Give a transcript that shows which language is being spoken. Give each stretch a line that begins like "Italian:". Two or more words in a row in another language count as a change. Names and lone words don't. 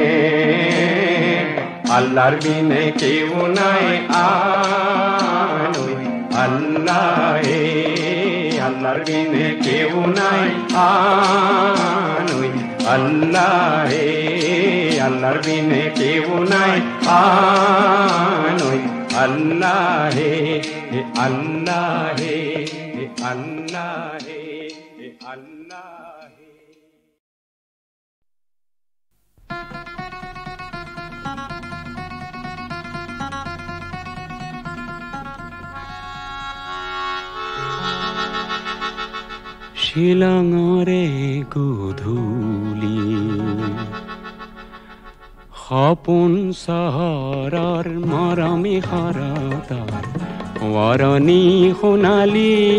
Bangla: আল্লাহর বিনে কেউ নাই আলোয় আল্লাহে। আল্লাহর বিনে কেউ নাই আলোয় আল্লাহে। আল্লাহর বিনে কেউ নাই আলোয় আল্লাহে। আল্লাহে আল্লাহে আল্লাহে।
Assamese: শিলঙৰে গধূলি, সপোন চহৰৰ মৰমী শৰতৰ ৱৰণী সোণালী।